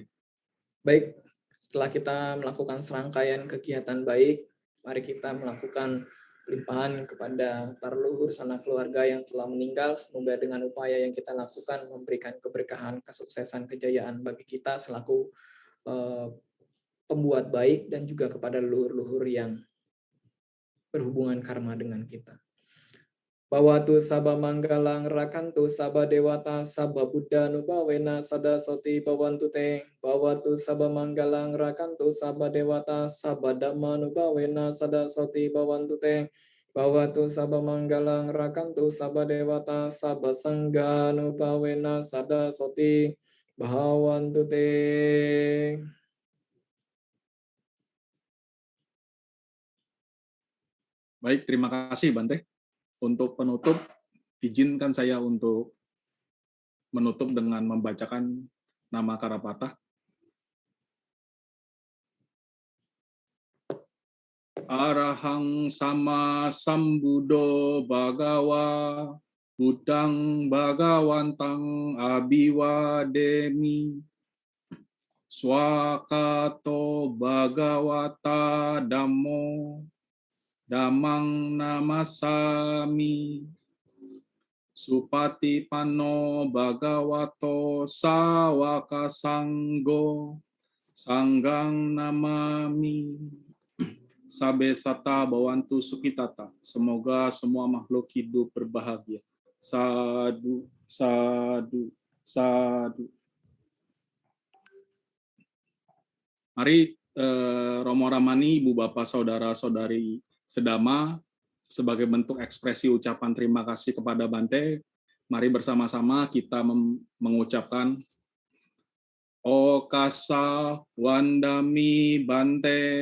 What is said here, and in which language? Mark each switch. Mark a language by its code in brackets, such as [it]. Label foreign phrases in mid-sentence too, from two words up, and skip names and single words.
[id] Baik, setelah kita melakukan serangkaian kegiatan baik, mari kita melakukan pelimpahan kepada para leluhur sanak keluarga yang telah meninggal. Semoga dengan upaya yang kita lakukan memberikan keberkahan, kesuksesan, kejayaan bagi kita selaku pembuat baik dan juga kepada leluhur-leluhur yang berhubungan karma dengan kita. [pi] Bawatu sabba manggalang rakantu sabba dewata sabba buddha nubawena sada soti bawantu te. Bawatu sabba manggalang rakantu sabba dewata sabba dhamma nubawena sada soti bawantu te. Bawatu sabba manggalang rakantu sabba dewata sabba sangga nubawena sada soti bawantu te. [id] Baik, terima kasih Bante. Untuk penutup, izinkan saya untuk menutup dengan membacakan nama Karapatha. [pi] Arahang sama sambudo bagawa, Buddhang bhagawantang abiwademi, swakato bhagawata dhammo, Damang namasami, supatipanno bhagavato sawaka sanggo, sanggang namami. Sabe sata bawantu sukitata. [id] Semoga semua makhluk hidup berbahagia. [pi] Sadu, sadu, sadu. [id] Mari Romo Ramani, Ibu Bapak, Saudara-saudari Sedama, sebagai bentuk ekspresi ucapan terima kasih kepada Bante, mari bersama-sama kita mengucapkan [pi] Okasa Wandami Bante.